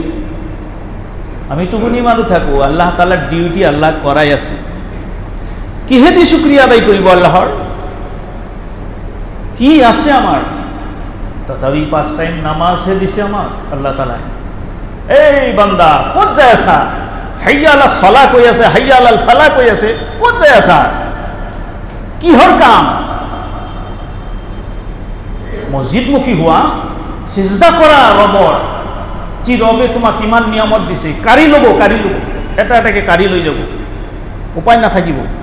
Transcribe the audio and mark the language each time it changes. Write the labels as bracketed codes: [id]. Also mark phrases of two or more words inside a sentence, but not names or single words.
[as] আমি টোপনি মাৰো থাকোঁ, আল্লাহ তাআলাৰ ডিউটি আল্লাহ কৰাই আছে। কিহেদি শুক্ৰিয়া আদায় কৰিব আল্লাহৰ? কি আছে আমাৰ? তথাপি 5 টাইম নামাজহে দিছে আমাক আল্লাহ তাআলাই। এই বান্দা ক'ত যাই আছা? [ar] حي على الصلاة [as] কৈ আছে, [ar] حي على الفلاح [as] কৈ আছে, ক'ত যাই আছা? কিহৰ কাম? মছজিদমুখী হোৱা, সিজদা কৰা ৰবৰ, যি ৰবে তোমাক কিমান নিয়মত দিছে, কাঢ়ি ল'ব, এটা এটাকে কাঢ়ি লৈ যাব, উপায় নাথাকিব।